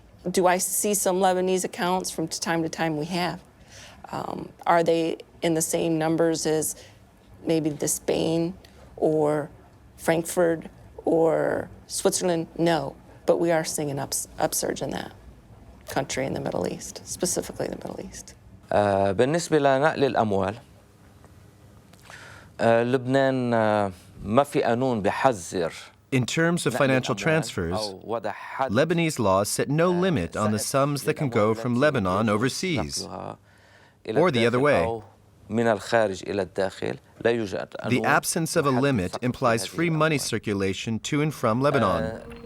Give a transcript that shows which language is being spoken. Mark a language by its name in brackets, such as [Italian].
[English] Do I see some Lebanese accounts from time to time? We have. Are they in the same numbers as maybe the Spain or Frankfurt or Switzerland? No, but we are seeing an upsurge in that country in the Middle East, specifically the Middle East. [Arabic] بالنسبة لنقل الأموال لبنان ما في قانون بيحذر. [English] In terms of financial transfers, Lebanese laws set no limit on the sums that can go from Lebanon overseas, or the other way. The absence of a limit implies free money circulation to and from Lebanon.